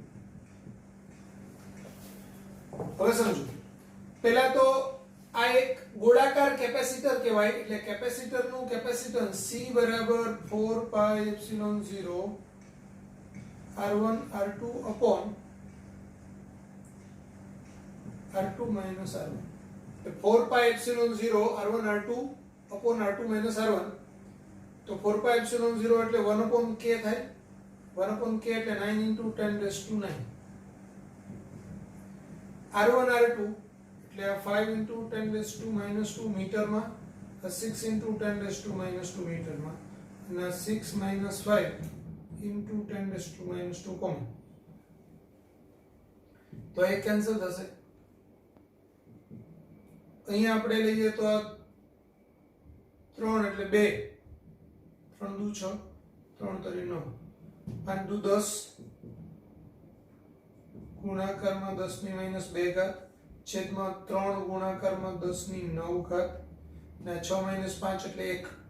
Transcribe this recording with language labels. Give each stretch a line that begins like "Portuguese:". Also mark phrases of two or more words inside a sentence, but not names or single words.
Gujarati: હવે સમજો, પહેલા તો આ એક ગોળાકાર કેપેસિટર કહેવાય, એટલે કેપેસિટરનું કેપેસિટન્સ C બરાબર 4 પાઈ એપ્સિલોન 0 R1 R2
English: upon R2 minus R1.
Gujarati: 4 પાઈ એપ્સિલોન 0 R1 R2
English: upon R2 minus R1.
Gujarati: તો 4 પાઈ એપ્સિલોન 0 એટલે 1 upon k થાય.
English: 1 upon k એટલે 9 into 10 raised to 9. R1 R2 એટલે 5 into 10 raised to minus 2 મીટરમાં, 6 into 10 raised to minus 2
Gujarati: મીટરમાં અને
English: 6 minus 5 into 10 raised to minus 2 કોમન.
Gujarati: તો એ કેન્સલ થશે. અહીંયા આપણે લઈએ તો આ 3 એટલે 2, 3 દુ 6, 3 તરી 9, 5 દુ 10, ગુણાકારમાં 10 ની માઈનસ 2 ઘાત છેદમાં 3 ગુણાકારમાં 10 ની 9 ઘાત અને 6 માઈનસ 5 એટલે 1.